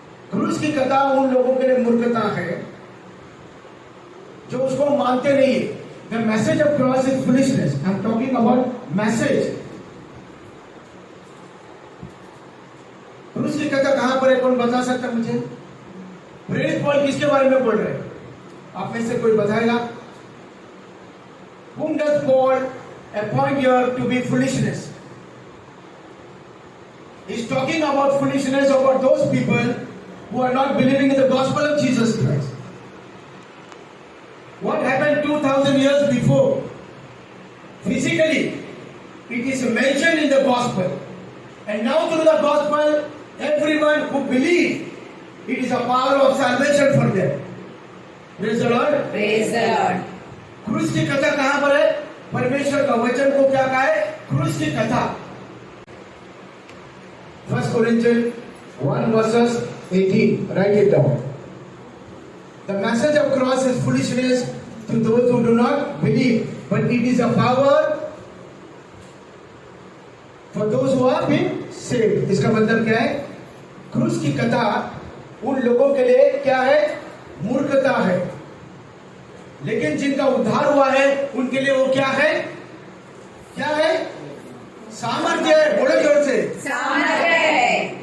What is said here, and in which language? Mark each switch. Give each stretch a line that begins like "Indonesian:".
Hindi: क्रूस की कथा उन लोगों के लिए मूर्खता है जो उसको मानते नहीं है।
English: The message of cross is foolishness. I am talking about message.
Hindi: क्रूस की कथा कहां पर है, कौन बता सकता है मुझे? प्रेरित पौल किसके बारे में बोल रहे हैं? आप में से कोई बताएगा?
English: Whom does Paul appoint here to be foolishness? He's talking about foolishness about those people who are not believing in the gospel of Jesus Christ. What happened 2000 years before? Physically, it is mentioned in the gospel. And now through the gospel, everyone who believes, it is a power of salvation for them. Praise the Lord. Praise the Lord.
Hindi: क्रूस की कथा कहां पर है? परमेश्वर का वचन को क्या कहा है? क्रूस की कथा।
English: 1 Corinthians 1 verses 18. Write it down. The message of cross is foolishness to those who do not believe, but it is a power for those who are been saved.
Hindi: इसका मतलब क्या है? क्रूस की कथा उन लोगों के लिए क्या है? मूर्खता है। लेकिन जिनका उद्धार हुआ है उनके लिए वो क्या है? क्या है? सामर्थ्य है। बोलो जोर से, सामर्थ्य है।